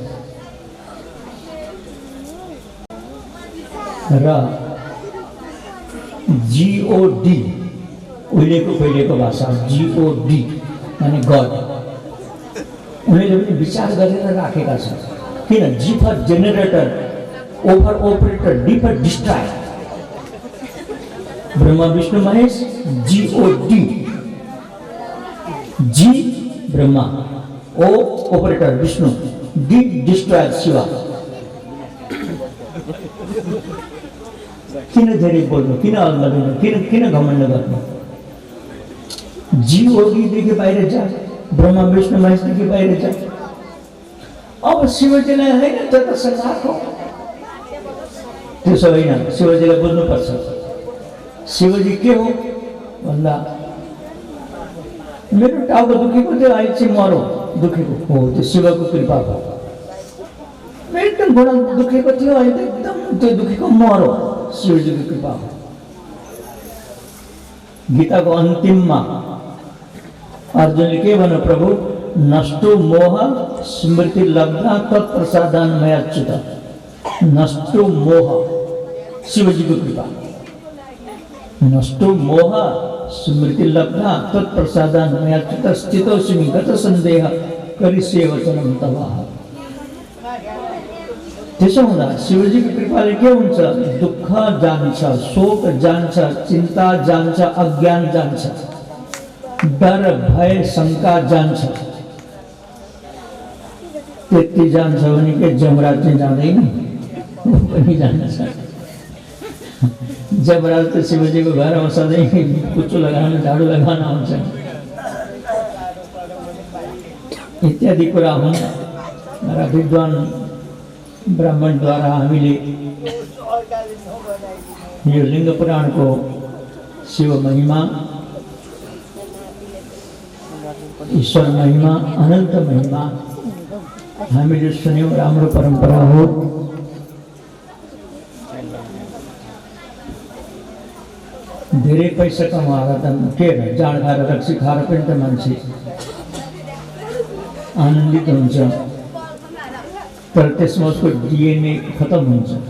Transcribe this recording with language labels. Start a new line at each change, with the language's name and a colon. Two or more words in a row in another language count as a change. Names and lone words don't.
Nepali: र जीओडी उहिलेको पहिलेको भाषा, जीओडी माने गड। उनीहरूले पनि विचार गरेर राखेका छन्। किन?
English: G for generator, O for operator, D for destroy.
Nepali: ब्रह्मा विष्णु महेश, जीओडी। जी ब्रह्मा,
English: O operator
Nepali: विष्णु,
English: D destroyer
Nepali: शिवा। किन धेरै बोल्नु, किन अल्मलिनु, किन घमण्ड गर्नु? जीओडी देखि बाहिर जा, ब्रह्मा विष्णु महेश देखि बाहिर जा। अब शिवजीलाई होइन त्यो त संसारको, त्यसो होइन। शिवजीलाई बुझ्नुपर्छ। शिवजी के हो भन्दा मेरो टाउको दुखेको थियो, अहिले चाहिँ मरो दुखेको हो, त्यो शिवको कृपा हो। मेरो एकदम घुँडा दुखेको थियो, अहिले एकदम त्यो दुखेको मरो, शिवजीको कृपा हो।
Hindi: गीता को अंतिम में अर्जुन के बनो
Sanskrit: प्रभु नष्टो मोह स्मृति लब्धा तत्प्रसादान में अच्युत। नष्टो मोह
Hindi: शिवजी की कृपा,
Sanskrit: नष्टो मोह स्मृति लब्धा तत्प्रसादान में अच्युत स्थितोऽस्मि गत संदेह करिष्ये वचनं तव।
Nepali: त्यसो हुँदा शिवजी की कृपाले के हुन्छ, दुःख जान्छ, शोक जान्छ, चिन्ता जान्छ, अज्ञान जान्छ, डर भय शंका जान्छ। त्यति जान्छ भने के जमराज चाहिँ जाँदैन, ऊ पनि जान्छ। जमराज त शिवजी को घरमा सधैँ कुचो लगाउन झाडु लगाउन आउँछ इत्यादि कुरा हुन्। र विद्वान ब्राह्मण द्वारा हामीले यो लिंग पुराण को शिव महिमा, ईश्वर महिमा, अनंत महिमा हामीले सुन्यौं। राम्रो परंपरा हो। धेरै पैसा कमाएर त के जाँड खाएर रक्सी खाएर पनि त मान्छे आनन्दित हुन्छ, तर त्यसमा उसको डीएनए खत्म हुन्छ।